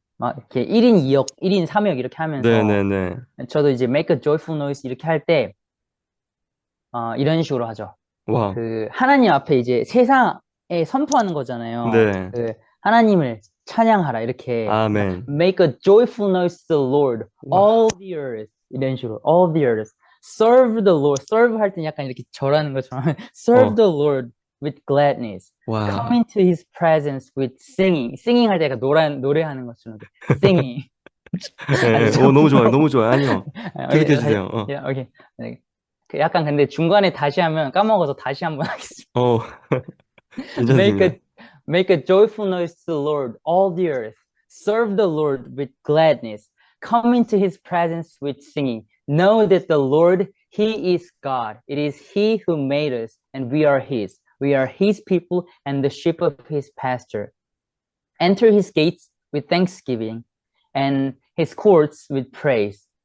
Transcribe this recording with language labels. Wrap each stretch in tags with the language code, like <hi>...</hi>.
<ko>막 이렇게 1인 2역, 1인 3역 이렇게 네, 하면서, 네, 네, 저도 이제</ko> <en>make a joyful noise</en> <ko>이렇게 할 때, 이런 식으로 하죠. 와, 그 하나님 앞에 이제 세상에 선포하는 거잖아요. 네, 그 하나님을 찬양하라 이렇게 그러니까 아멘,</ko> <en>make a joyful noise to the Lord</en> <ko>와,</ko> <en>all the earth</en> <ko>이런 식으로</ko> <en>all the earth serve the Lord serve</en> <ko>할 때 약간 이렇게 절하는 것처럼</ko> <en>serve</en> <ko>어,</ko> <en>the Lord with gladness come</en> <ko>와,</ko> <en>into his presence with singing singing</en> <ko>할 때가 노래하는 것처럼 이렇게</ko> <en>singing</en> <ko>아니 예, 저 너무 좋아요, 부끄러워 너무 좋아요. 아니요, 오케이 계속해 다시 주세요. 오케이 네. 그 약간 근데 중간에 다시 하면 까먹어서 다시 한번 하겠습니다. 어,</ko> <en>Make</en> <ko>괜찮습니다.</ko> <en>a make a joyful noise to the Lord, all the earth. Serve the Lord with gladness. Come into his presence with singing. Know that the Lord, he is God. It is he who made us, and we are his. We are his people and the sheep of his pasture. Enter his gates with thanksgiving and his courts with praise.</en>